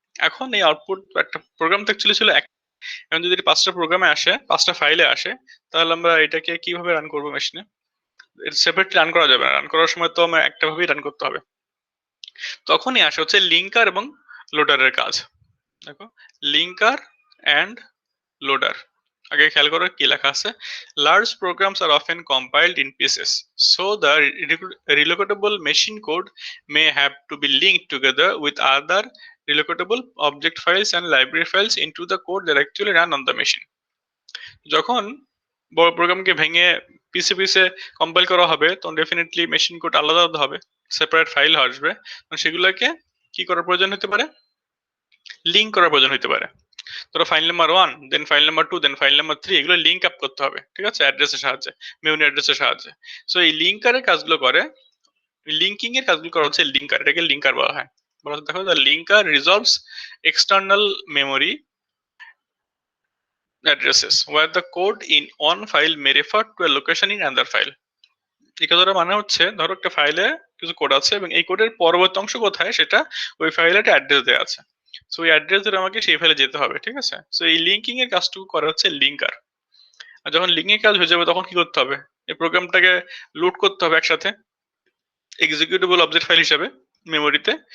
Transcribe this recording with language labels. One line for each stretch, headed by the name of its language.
Bangla: এখন এই আউটপুট একটা প্রোগ্রাম তো অ্যাকচুয়ালি ছিল এক, এখন যদি 5টা প্রোগ্রামে আসে, 5টা ফাইলে আসে, তাহলে আমরা এটাকে কিভাবে রান করবো মেশিনে? সেপারেটলি রান করা যাবে না, রান করার সময় তো আমার একটা ভাবেই রান করতে হবে। তখনই আসে হচ্ছে লিঙ্কার এবং লোডারের কাজ। দেখো লিঙ্কার অ্যান্ড লোডার, আগে খেয়াল করো কি লেখা আছে,
English: Large programs are often compiled in pieces, so the relocatable machine code may have to be linked together with other relocatable object files and library files into the code that actually run on the machine।
Bangla: যখন বড় প্রোগ্রামকে ভেঙে পিসে পিসে compile করা হবে তখন definitely machine code আলাদা আলাদা হবে, সেপারেট ফাইল আসবে, সেগুলোকে কি করার প্রয়োজন হতে পারে, লিঙ্ক করার প্রয়োজন হতে পারে। ধরো ফাইল নাম্বার 1, দেন ফাইল নাম্বার 2, দেন ফাইল নাম্বার 3, এগুলো লিঙ্ক আপ করতে হবে, ঠিক আছে, অ্যাড্রেসের সাহায্যে, মেমরি অ্যাড্রেসের সাহায্যে। সো এই লিঙ্কারের কাজগুলো করে, লিঙ্কিং এর কাজগুলো করা হচ্ছে লিঙ্কার, এটাকে লিঙ্কার বলা হয়। দেখো
English: The linker resolves external memory addresses where the code in one file may refer to a location in another file.
Bangla: এই কথাটা মানে হচ্ছে ধরো একটা ফাইলে কিছু কোড আছে এবং এই কোডের পরবর্তী অংশ কোথায় সেটা ওই ফাইলে একটা অ্যাড্রেস দেওয়া আছে। সো ওই অ্যাড্রেস ধরে আমাকে সেই ফাইলে যেতে হবে, ঠিক আছে? সো এই লিঙ্কিং এর কাজটুকু করা হচ্ছে লিঙ্কার। আর যখন লিঙ্কিং কাজ হয়ে যাবে তখন কি করতে হবে? এই প্রোগ্রামটাকে লোড করতে হবে একসাথে এক্সিকিউটেবল অবজেক্ট ফাইল হিসেবে মেমোরিতে।